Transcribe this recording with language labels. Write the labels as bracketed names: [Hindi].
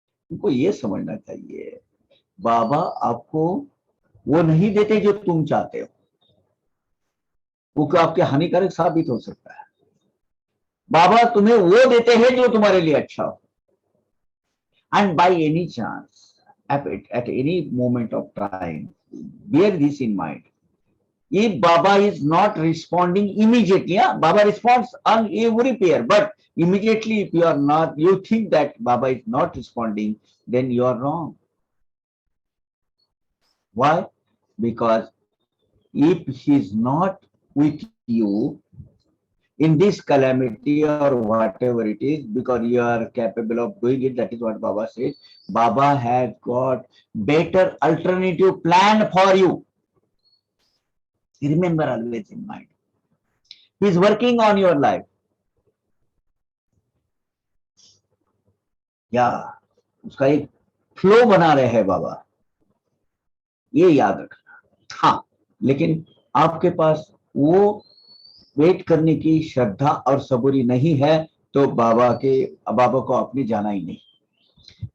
[Hindi] उनको ये समझना चाहिए बाबा आपको वो नहीं देते जो तुम चाहते हो, वो आपके हानिकारक साबित हो सकता है। बाबा तुम्हें वो देते हैं जो तुम्हारे लिए अच्छा हो। [English] And by any chance at any moment of time, bear this in mind, if Baba is not responding immediately, yeah, Baba responds on every prayer, but immediately if you are not, you think that Baba is not responding, then you are wrong. Why? Because if he is not with you in this calamity or whatever it is, because you are capable of doing it, that is what Baba said. Baba has got better alternative plan for you. Remember always in mind. He is working on your life. [Hindi] या उसका एक flow बना रहे हैं बाबा, ये याद रखना। हाँ, लेकिन आपके पास वो वेट करने की श्रद्धा और सबूरी नहीं है, तो बाबा को आपने जाना ही नहीं।